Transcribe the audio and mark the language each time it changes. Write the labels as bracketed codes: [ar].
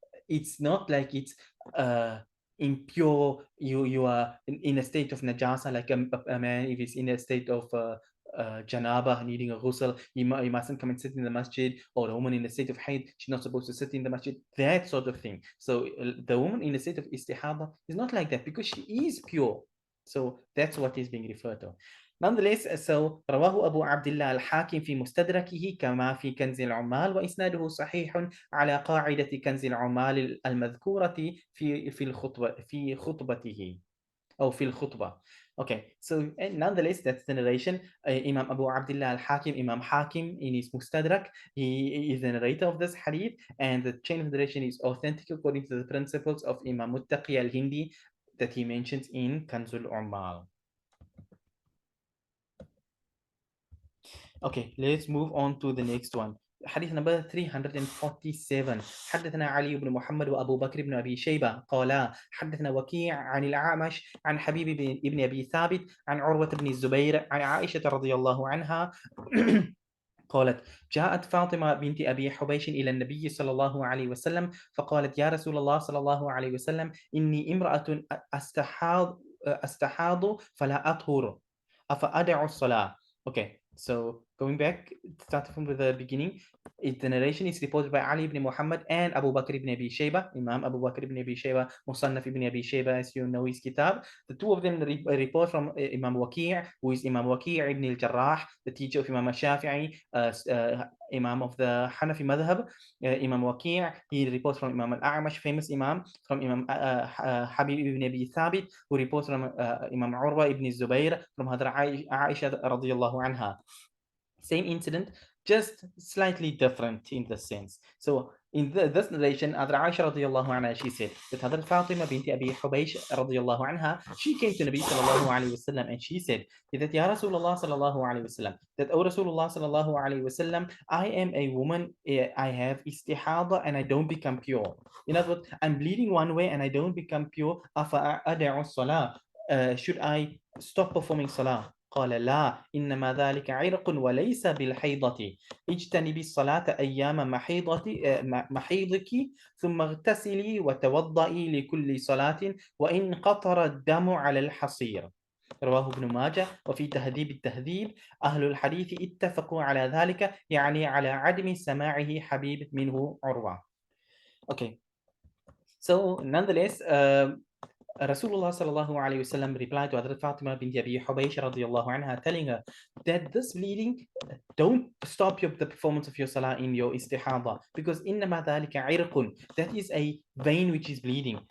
[en] It's not like it's impure, you are in a state of najasa, like a man if he's in a state of janaba, needing a ghusl, you mustn't come and sit in the masjid, or a woman in a state of haid, she's not supposed to sit in the masjid, that sort of thing. So the woman in a state of istihada is not like that because she is pure. So that's what is being referred to. Nonetheless, so [ar] رواه أبو عبد الله الحاكم في مستدركه كما في كنز العمال وإسناده صحيح على قاعدة كنز العمال المذكورة في الخطبة في خطبته أو في الخطبة. [en] Okay, so nonetheless, that's the narration. Imam Abu Abdullah al-Hakim, Imam Hakim in his Mustadrak, he is the narrator of this hadith, and the chain of narration is authentic according to the principles of Imam Muttaqi al-Hindi that he mentions in Kanzul Ummal. Okay, let's move on to the next one. حديث number 347. [ar] حدثنا علي بن محمد وأبو بكر بن أبي شيبة قالا حدثنا وكيع عن الأعمش عن حبيب بن أبي ثابت عن عروة بن الزبير عن عائشة رضي الله عنها قالت جاءت فاطمة بنت أبي حبيش إلى النبي صلى الله عليه وسلم فقالت يا رسول الله صلى الله عليه وسلم إني امرأة أستحاض فلا أطهر أفأدع الصلاة. [en] Okay, so going back, starting from the beginning, the narration is reported by Ali ibn Muhammad and Abu Bakr ibn Abi Shayba, Imam Abu Bakr ibn Abi Shayba, Musannaf ibn Abi Shayba, as you know his kitab. The two of them report from Imam Waqi', who is Imam Waqi' ibn al-Jarrah, the teacher of Imam al-Shafi'i, Imam of the Hanafi madhab. Imam Waqi', he reports from Imam al-A'mash, famous Imam, from Imam Habib ibn Abi Thabit, who reports from Imam Urwa ibn Zubayr, from Hadra Aisha radiyallahu anha. Same incident, just slightly different in the sense. So in this narration, Hadra Aisha radiyallahu anha, she said that Hadrat Fatima binti Abi Hubaysh radiyallahu anha, she came to Nabi sallallahu alayhi wasallam and she said that Ya Rasulullah sallallahu alayhi wasallam, that O Rasulullah sallallahu alayhi wasallam, I am a woman, I have istihada and I don't become pure. In other words, I'm bleeding one way and I don't become pure. [ar] Afa ad'u salah, [en] should I stop performing salah? [ar] قال لا إنما ذلك عرق وليس بالحيضة اجتنبي الصلاة أيام محيضك ثم اغتسلي وتوضئي لكل صلاة وإن قطر الدم على الحصير. رواه ابن ماجه. وفي تهذيب التهذيب أهل الحديث اتفقوا على ذلك يعني على عدم سماعه حبيب منه عروة. [en] Okay, so nonetheless, Rasulullah sallallahu alayhi wasallam replied to Hadrat Fatima binti Abi Hubaysh radiyallahu anha, telling her that this bleeding, don't stop the performance of your salah in your istihada, because [ar] innama dhalika irqun, [en] that is a vein which is bleeding.